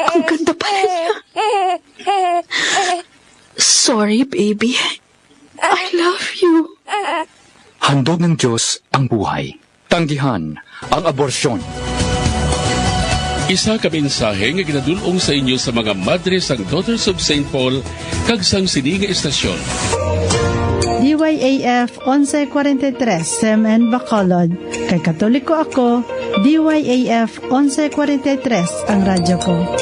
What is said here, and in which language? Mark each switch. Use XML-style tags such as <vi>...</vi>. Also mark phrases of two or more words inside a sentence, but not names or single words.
<tl>ganda pala niya.</tl> <en>Sorry, baby. I love you.</en> <tl>Handog ng Diyos ang buhay. Tanggihan ang aborsyon.</tl> <hil>Isa ka mensahe nga ginadulong sa inyo sa mga madre sang</hil> <en>Daughters of St.</en> <hil>Paul kag sang sininga estasyon. DYAF 1143 Semen Bacolod. Kay Katoliko ako, DYAF 1143 ang radyo ko.</hil>